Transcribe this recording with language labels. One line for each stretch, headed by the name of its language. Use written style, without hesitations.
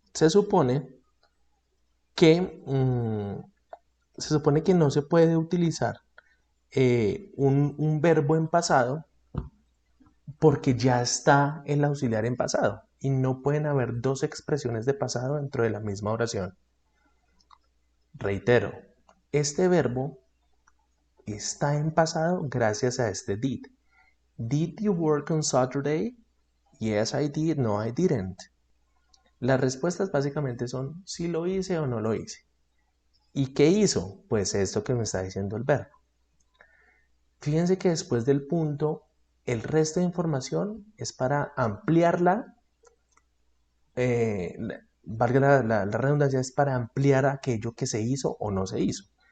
Spanish: Se supone que, no se puede utilizar un verbo en pasado porque ya está el auxiliar en pasado y no pueden haber dos expresiones de pasado dentro de la misma oración. Reitero, este verbo está en pasado gracias a este did.
English: Did you work on Saturday? Yes, I did. No, I didn't.
Spanish: Las respuestas básicamente son si lo hice o no lo hice. ¿Y qué hizo? Pues esto que me está diciendo el verbo. Fíjense que después del punto, el resto de información es para ampliarla, valga la redundancia, es para ampliar aquello que se hizo o no se hizo.